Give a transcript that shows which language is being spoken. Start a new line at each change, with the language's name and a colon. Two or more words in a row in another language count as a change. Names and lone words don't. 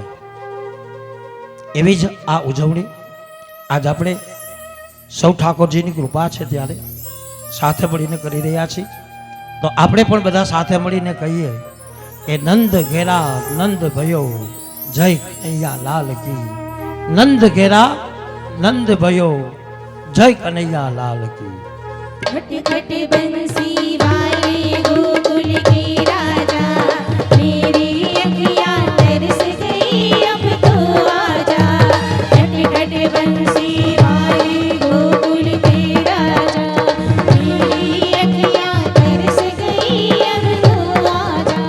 Gujarati: એવી જ આ ઉજવણી આજ આપણે સૌ ઠાકોરજીની કૃપા છે ત્યારે સાથે મળીને કરી રહ્યા છીએ. તો આપણે પણ બધા સાથે મળીને કહીએ એ
Hindi: नंद घेरा नंद भयो जय कनैया लाल की. नंद घेरा नंद भयो जय कनैया लाल की. खट खट बंसी वाले गोकुल के राजा, मेरी अखियाँ तरस गई अब तो आजा. खट खट बंसी वाले गोकुल के राजा, मेरी अखियाँ तरस गई अब तो आजा.